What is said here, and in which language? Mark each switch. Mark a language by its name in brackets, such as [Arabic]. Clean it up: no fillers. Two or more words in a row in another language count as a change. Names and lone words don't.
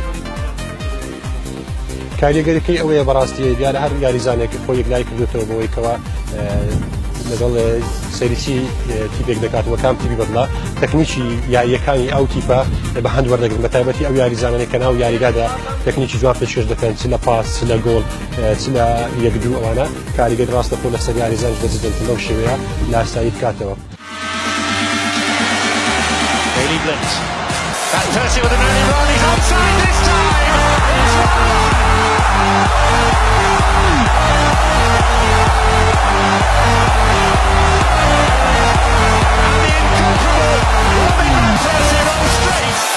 [Central Kurdish] کاریگەریەکەی ئەوەیە بەڕاستی دیارە هەر یاریزانێک خۆی یەکلای کردوێتەوە بەوەی کەوە لەگەڵ سەریسی تیپێک دەکاتەوە کام تیپی بەدڵا تەکنیکی یاریەکانی ئەو تیپە بە هەند وەردەگرن بە تایبەتی ئەو یاریزانانێک کە ناو یاریگادا تەکنیکی جوان پێشکەش دەکەن چ لە پاس چ لە گۆڵ چ لە یەکدو ئەوانە کاریگەر ڕاستە خۆ لەسەر یاریزانش دەجدن لەو شێوەیە لە ئاسایی بکاتەوە. [English] That's Percy with an early run. He's offside this time. It's 1-1. And the incomparable Robin van Persie on straight.